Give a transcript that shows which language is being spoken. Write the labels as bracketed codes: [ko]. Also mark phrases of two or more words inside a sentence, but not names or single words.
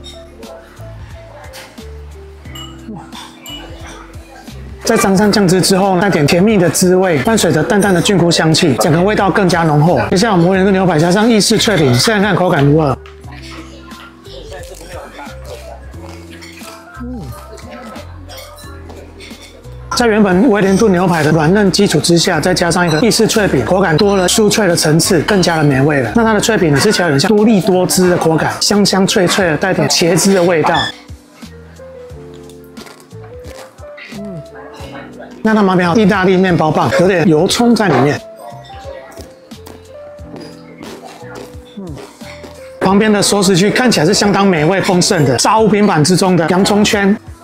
[zh] 在沾上醬汁之後，帶點甜蜜的滋味，伴隨着淡淡的菌菇香氣，整個味道更加濃厚。接下來我們威靈頓牛排加上意式脆餅，試看看口感如何。在原本威靈頓牛排的軟嫩基礎之下，再加上一個意式脆餅，口感多了酥脆的層次，更加的美味了。那它的脆餅呢，吃起來有點像多利多汁的口感，香香脆脆的，帶點茄汁的味道。那它旁邊有意大利麵包棒，有點油蔥在裡面。旁邊的熟食區看起來是相當美味豐盛的，炸物拼盤之中的洋蔥圈。